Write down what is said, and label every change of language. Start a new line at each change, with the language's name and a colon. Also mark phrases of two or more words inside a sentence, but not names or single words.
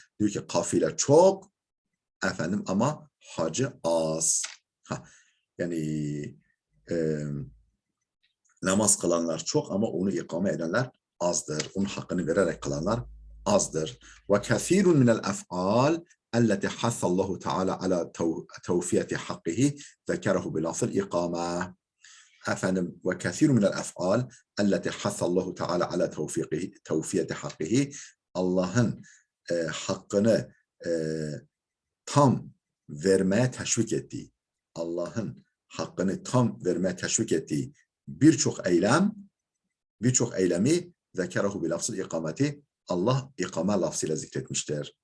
Turkish: Diyor ki kafile çok efendim ama hacı az. Yani namaz kılanlar çok ama onu ikame edenler azdır. Onun hakkını vererek kılanlar azdır.
Arabic: وكثير من الأفعال التي حث الله تعالى على توفية حقه ذكره بلفظ الإقامة.
Turkish: efendim
Arabic: وكثير من الأفعال التي حث الله تعالى على توفية حقه
Turkish: Allah'ın hakkını tam vermeye teşvik ettiği, Allah'ın hakkını tam vermeye teşvik ettiği birçok eylemi
Arabic: ذكره بلفظ الإقامة
Turkish: Allah ikame lafzıyla zikretmiştir.